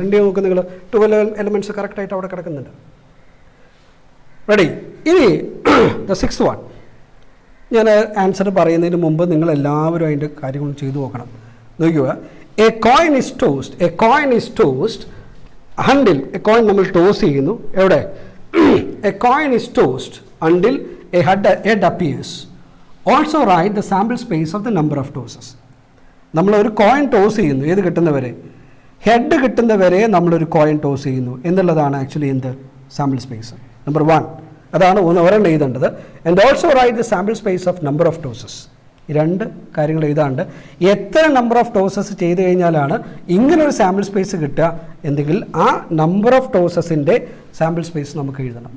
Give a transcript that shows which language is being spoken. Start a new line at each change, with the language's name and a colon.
Malayalam: ഉണ്ട് നോക്ക് നിങ്ങൾ, 12 elements കറക്റ്റായിട്ട് അവിടെ കിടക്കുന്നുണ്ട്. റെഡി?
English: ഇനി the 6th one.
Malayalam: ഞാൻ ആൻസർ പറയുന്നതിന് മുമ്പ് നിങ്ങൾ എല്ലാവരും അതിൻ്റെ കാര്യങ്ങൾ ചെയ്തു നോക്കണം.
English: നോക്കുക, a coin is tossed until a coin
Malayalam: നമ്മൾ ടോസ് ചെയ്യുന്നു. എവിടെ?
English: A coin is tossed until a head appears. Also write the sample space of the number of tosses.
Malayalam: നമ്മൾ ഒരു കോയിൻ ടോസ് ചെയ്യുന്നു, ഏത് കിട്ടുന്നവരെ? ഹെഡ് കിട്ടുന്നവരെ നമ്മളൊരു കോയിൻ ടോസ് ചെയ്യുന്നു എന്നുള്ളതാണ് ആക്ച്വലി എന്ത്? Sample space. നമ്പർ 1 അതാണ് ഒരെണ്ണം എഴുതേണ്ടത്.
English: And also write the sample space of number of tosses.
Malayalam: ഈ 2 കാര്യങ്ങൾ എഴുതാണ്ട് എത്ര നമ്പർ ഓഫ് ടോസസ് ചെയ്ത് കഴിഞ്ഞാലാണ് ഇങ്ങനൊരു സാമ്പിൾ സ്പേസ് കിട്ടുക എന്തെങ്കിൽ ആ നമ്പർ ഓഫ് ടോസസിൻ്റെ സാമ്പിൾ സ്പേസ് നമുക്ക് എഴുതണം.